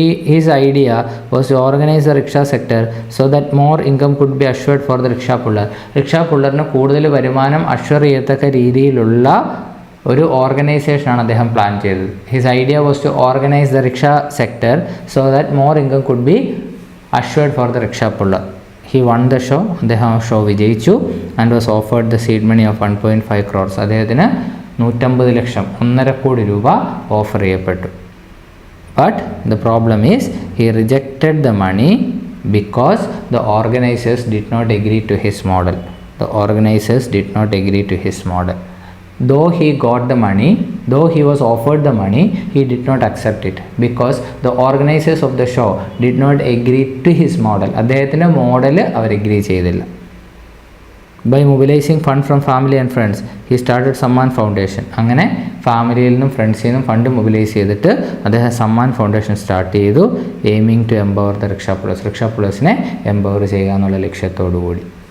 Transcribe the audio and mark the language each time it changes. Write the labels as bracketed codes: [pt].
[en] His idea was to organize the rickshaw sector so that more income could be assured for the rickshaw puller. [ml] Rickshaw പുള്ളറിന് കൂടുതൽ വരുമാനം assure ചെയ്യത്തക്ക രീതിയിലുള്ള ഒരു ഓർഗനൈസേഷനാണ് അദ്ദേഹം plan ചെയ്തത്. [en] His idea was to organise the rickshaw sector so that more income could be assured for the rickshaw puller. He won the show. [ml] അദ്ദേഹം show വിജയിച്ചു. [en] And was offered the seed money of 1.5 crores. [ml] അദ്ദേഹത്തിന് 150 ലക്ഷം, 1.5 കോടി രൂപ offer ചെയ്യപ്പെട്ടു. [en] But the problem is he rejected the money because the organizers did not agree to his model. The organizers did not agree to his model. Though he got the money, though he was offered the money, he did not accept it because the organizers of the show did not agree to his model. [ml] അദ്ദേഹത്തിൻ്റെ model അവർ agree ചെയ്തില്ല. [en] By mobilising fund from family and friends he started Samman foundation. [ml] അങ്ങനെ ഫാമിലിയിൽ നിന്നും ഫ്രണ്ട്സിൽ നിന്നും fund mobilise ചെയ്തിട്ട് അദ്ദേഹം Samman foundation start ചെയ്തു. [en] aiming to empower the rickshaw pullers, [ml] റിക്ഷാപുള്ളേഴ്സിനെ empower ചെയ്യുക എന്നുള്ള ലക്ഷ്യത്തോടു കൂടി.